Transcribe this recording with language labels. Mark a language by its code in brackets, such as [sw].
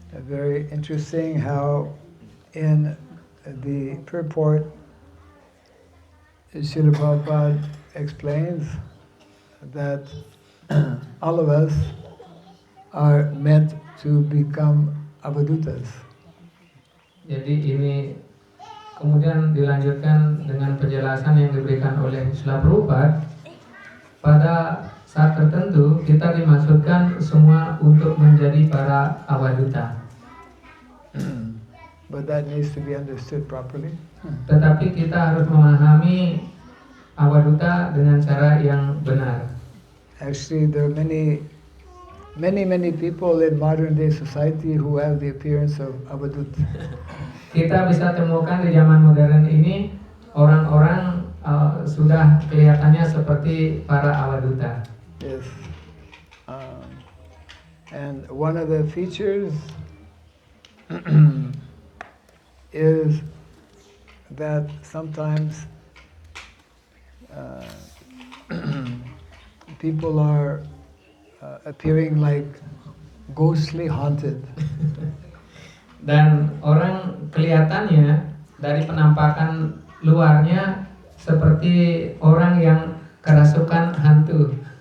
[en] Very interesting how in the purport Srila Prabhupada explains that all of us are meant to become Avaduttas. [id] Jadi ini kemudian dilanjutkan dengan penjelasan yang diberikan oleh Srila Prabhupada. Pada saat tertentu kita dimaksudkan semua untuk menjadi para Avadutta. [en] But that needs to be understood properly. [id] Tetapi kita harus memahami Avadutta dengan cara yang benar. [en] Actually, there are many people in modern day society who have the appearance of Avadutta. [id] Kita bisa temukan di zaman modern ini orang-orang sudah kelihatannya seperti para Avadutta. [en] Yes. And one of the features is that sometimes people are appearing like ghostly haunted. [id] Dan orang kelihatannya dari penampakan luarnya seperti orang yang kerasukan hantu.